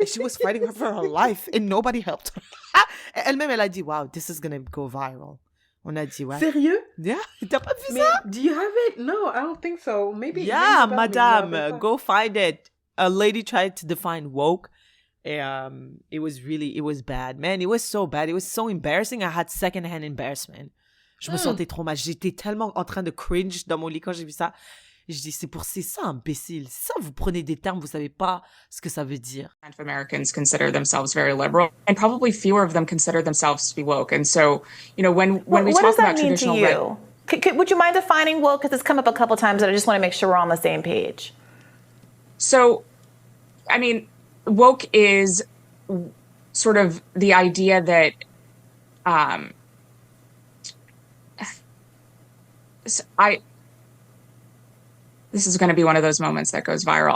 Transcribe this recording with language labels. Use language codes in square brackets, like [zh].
[en] She was fighting for her life and nobody helped her. [fr] Elle-même, elle a dit, [en] wow, this is gonna go viral. [fr] On a dit, ouais. Sérieux? Yeah, t'as pas vu ça? [en] Do you have it? No, I don't think so. Maybe. Yeah, madame, go find it. A lady tried to define woke. It was bad, man. It was so bad. It was so embarrassing. I had secondhand embarrassment. [fr] Je me sentais trop mal. J'étais tellement en train de cringe dans mon lit quand j'ai vu ça. Je dis, c'est ça, imbécile. C'est ça, vous prenez des termes, vous savez pas ce que ça veut dire. [en] Americans consider themselves very liberal, and probably fewer of them consider themselves to be woke. And so, you know, when we talk about traditional... What does that mean to you? Would you mind defining woke? Because it's come up a couple times, and I just want to make sure we're on the same page. So, I mean... woke is sort of the idea that this is going to be one of those moments that goes viral.